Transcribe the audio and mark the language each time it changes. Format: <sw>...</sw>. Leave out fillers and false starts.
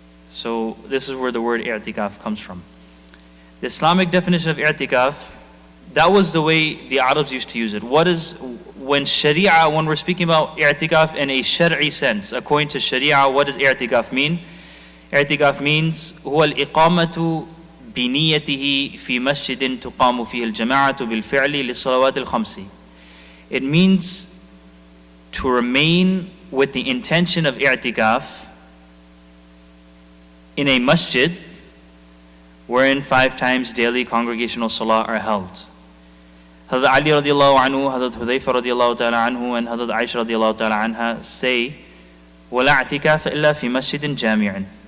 <en>So this is where the word i'tikaf comes from. The Islamic definition of i'tikaf, that was the way the Arabs used to use it. When Sharia, when we're speaking about i'tikaf in a Shari'i sense, according to Sharia, what does i'tikaf mean?</en> <ar>I'tikaf means هو الإقامة بنيته في مسجد تقام فيه الجماعة بالفعل للصلوات الخمس.</ar> <en>It means to remain with the intention of i'tikaf in a masjid wherein 5 times daily congregational salah are held. Hazrat Ali radiallahu anhu, Hazrat Hudayfa radiallahu ta'ala anhu, and Hazrat Aisha radiallahu ta'ala anha say,</en> <ar>وَلَا اعْتِكَافَ إِلَّا فِي مَسْجِدٍ جَامِعٍ.</ar>